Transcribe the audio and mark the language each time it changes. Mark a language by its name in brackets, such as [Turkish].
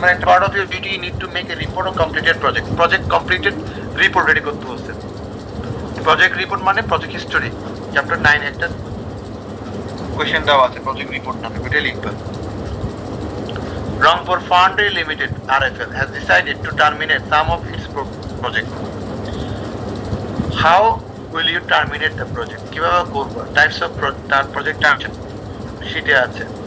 [English] Part of your duty, you need to make a report of completed project. Project completed report ready [Bangla] করতে হচ্ছে। Project report মানে project history, chapter 9 একটা question দেওয়া আছে project report নামে, ওইটা লিখবা। [English] Rangpur Foundry Limited (RFL) has decided to terminate some of its project. How will you terminate the project? [Bangla] কিভাবে করবা? [English] Types of project termination [Bangla] শীটে আছে।